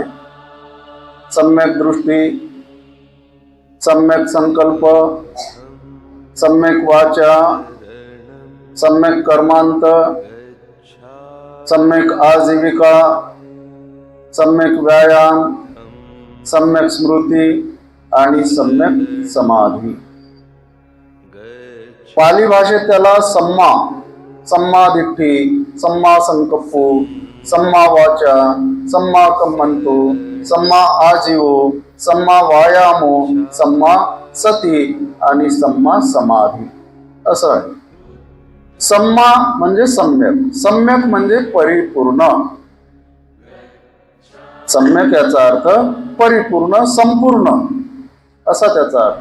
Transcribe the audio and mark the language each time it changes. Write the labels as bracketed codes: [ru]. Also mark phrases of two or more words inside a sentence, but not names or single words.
[mr] सम्यक दृष्टी, सम्यक संकल्प, सम्यक वाचा, सम्यक कर्मांत, सम्यक आजीविका, सम्यक व्यायाम, सम्यक स्मृती आणि सम्यक समाधी. पाली भाषेत त्याला [pi] सम्मा दिठ्ठी, सम्मा संकप्पो, सम्मा वाचा, सम्मा कम्मंतो, सम्मा आजीवो, सम्मा वायामो, सम्मा सती [mr] आणि [pi] सम्मा समाधी [mr] असं आहे. सम्मा म्हणजे सम्यक, सम्यक म्हणजे परिपूर्ण. सम्यक याचा अर्थ परिपूर्ण, संपूर्ण असा त्याचा अर्थ.